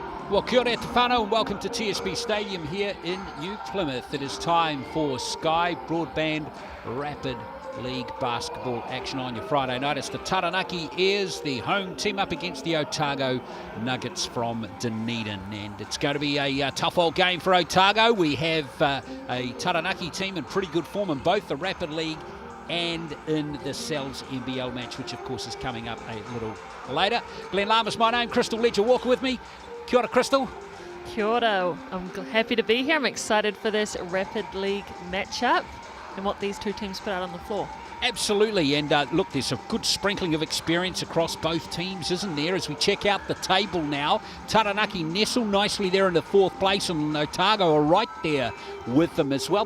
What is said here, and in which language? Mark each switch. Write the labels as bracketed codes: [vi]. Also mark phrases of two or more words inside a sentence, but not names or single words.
[en] Well, [mi] kia ora e te whānau [en] and welcome to TSB Stadium here in New Plymouth. It is time for Sky Broadband Rapid League basketball action on your Friday night. It's the Taranaki Airs, the home team up against the Otago Nuggets from Dunedin. And it's going to be a tough old game for Otago. We have a Taranaki team in pretty good form in both the Rapid League and in the Cells NBL match, which of course is coming up a little later. Glenn Lamas, my name, Crystal Ledger Walker with me. [mi] Kia ora, Crystal. Kia ora. [en] I'm happy to be here. I'm excited for this Rapid League matchup and what these two teams put out on the floor. Absolutely, and look, there's a good sprinkling of experience across both teams, isn't there? As we check out the table now, Taranaki nestle nicely there in the fourth place, and Otago are right there with them as well.